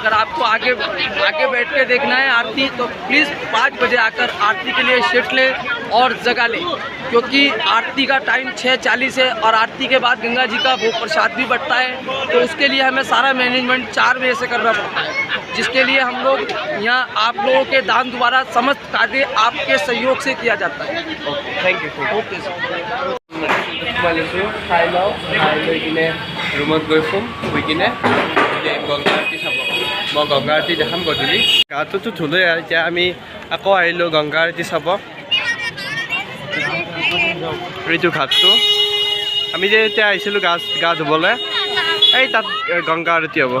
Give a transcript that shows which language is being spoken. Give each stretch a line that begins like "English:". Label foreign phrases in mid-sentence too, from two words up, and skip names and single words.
Hindi: अगर आपको आगे बैठ के देखना है आरती, तो प्लीज़ 5 बजे आकर आरती के लिए सीट लें और जगह लें, क्योंकि आरती का टाइम 6:40 है और आरती के बाद गंगा जी का भोग प्रसाद भी बढ़ता है। तो उसके लिए हमें सारा मैनेजमेंट 4 बजे से करना पड़ता है, जिसके लिए हम लोग यहाँ आप लोगों के दान द्वारा समस्त कार्य आपके सहयोग से किया जाता है।
English: thank you. okay sir.
Assamese: খাই লওঁ, খাই লৈ কিনে ৰুমত গৈ শুম, শুই কিনে গংগা আৰতি চাব। মই গংগা আৰতি দেখাম গধূলি। গাটোতো ধুলোৱে, এতিয়া আমি আকৌ আহিলোঁ গংগা আৰতি চাব। এইটো ঘাটটো আমি যে এতিয়া আহিছিলোঁ গা ধুবলৈ, এই তাত গংগা আৰতি হ'ব।